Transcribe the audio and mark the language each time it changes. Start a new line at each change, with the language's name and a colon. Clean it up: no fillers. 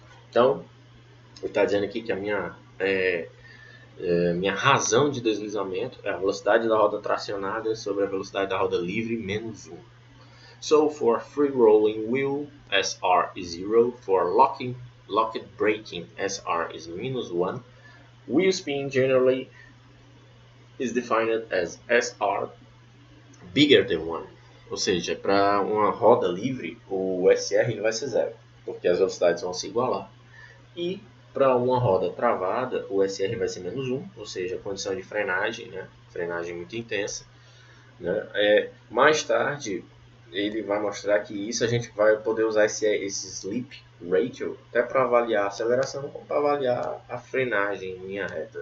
Portuguese: Então, ele está dizendo aqui que a minha razão de deslizamento é a velocidade da roda tracionada sobre a velocidade da roda livre menos 1.
English: So for free rolling wheel, SR is 0. For locked braking, SR is minus 1. Wheel spin generally is defined as SR bigger than 1.
Portuguese: Ou seja, para uma roda livre, o SR ele vai ser 0, porque as velocidades vão se igualar. E para uma roda travada, o SR vai ser menos 1, ou seja, condição de frenagem, né? Frenagem muito intensa. Né? Mais tarde, ele vai mostrar que isso a gente vai poder usar esse slip ratio até para avaliar a aceleração, como para avaliar a frenagem em linha reta.